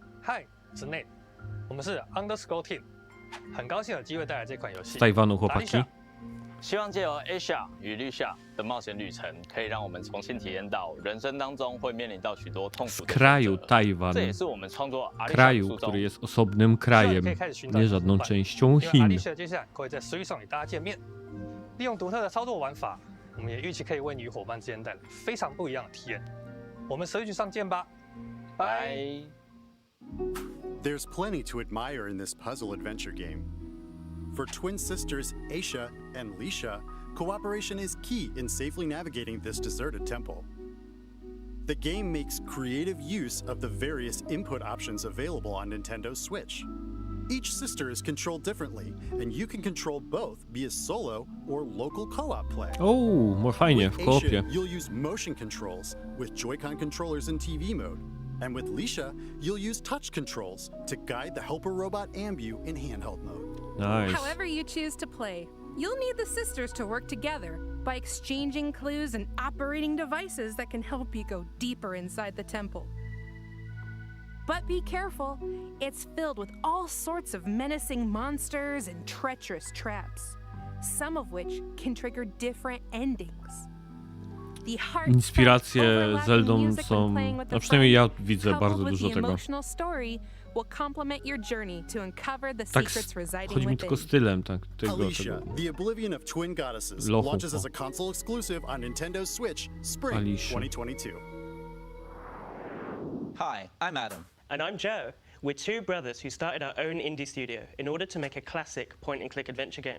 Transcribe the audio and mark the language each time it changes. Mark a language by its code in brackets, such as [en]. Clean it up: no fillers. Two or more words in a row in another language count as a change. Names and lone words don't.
[zh] 嗨，我是 Nate，我们是 Underscore Team，很高兴有机会带来这款游戏。 [pl] Z Tajwanu chłopaki. [zh] 希望借由 Asia 与 Lisha 的冒险旅程，可以让我们重新体验到人生当中会面临到许多痛苦 [pl] Z [zh] 的 [pl] kraju [zh] 选择。 [pl] Tajwan. [zh] 这也是我们创作 Alicia 的 [pl] Kraju, [zh] 初衷 [pl] który。jest osobnym krajem, [zh] 可以开始寻找 [pl] nie żadną [zh] 伙伴 [pl] częścią [zh] 因为 [pl] Chin. [zh] Alicia 接下来会在 Switch 上与大家见面，利用独特的操作玩法，我们也预期可以为你与伙伴之间带来非常不一样的体验。我们 Switch 上见吧，拜。 [en] There's plenty to admire in this puzzle adventure game. For twin sisters Aisha and Lisha, cooperation is key in safely navigating this deserted temple. The game makes creative use of the various input options available on Nintendo Switch. Each sister is controlled differently, and you can control both via solo or local co-op play. [pl] O, more fajnie, w [en] With [pl] koopie. [en] Aisha, you'll use motion controls with Joy-Con controllers in TV mode. And with Lisha, you'll use touch controls to guide the helper robot Ambu in handheld mode. Nice. However you choose to play, you'll need the sisters to work together by exchanging clues and operating devices that can help you go deeper inside the temple. But be careful, it's filled with all sorts of menacing monsters and treacherous traps, some of which can trigger different endings. The heartfelt, [pl] Inspiracje [en] overlapping [pl] Zeldą [en] music when [pl] są, [en] playing with the [pl] no przynajmniej ja [en] fun, [pl] widzę [en] coupled [pl] bardzo [en] with [pl] dużo [en] the [pl] tego. [en] emotional story will complement your journey to uncover the [pl] Tak, [en] secrets residing [pl] chodzi mi [en] within. [pl] tylko stylem, tak, tego. [en] Alicia, the Oblivion of Twin Goddesses, [pl] Lochu. [en] launches as a console exclusive on Nintendo Switch, spring [pl] Alicia. [en] 2022. Hi, I'm Adam. And I'm Joe. We're two brothers who started our own indie studio in order to make a classic point-and-click adventure game.